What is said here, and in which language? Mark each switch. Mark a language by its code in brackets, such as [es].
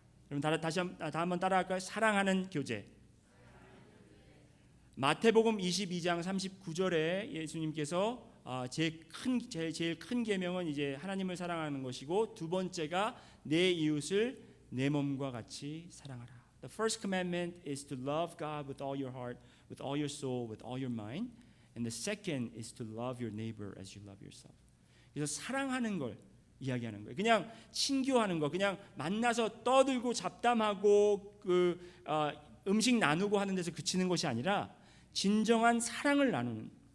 [ko] 여러분 다시 한번 따라할까요? 사랑하는 교제. 마태복음 22장 39절에 예수님께서 제일 큰 계명은 이제 하나님을 사랑하는 것이고 두 번째가 내 이웃을 내 몸과 같이 사랑하라. [en] The first commandment is to love God with all your heart, with all your soul, with all your mind. And the second is to love your neighbor as you love yourself. [ko] 그래서 사랑하는 걸 이야기하는 거예요. 그냥 친교하는 거, 그냥 만나서 떠들고 잡담하고 음식 나누고 하는 데서 그치는 것이 아니라 진정한 사랑을 나누는.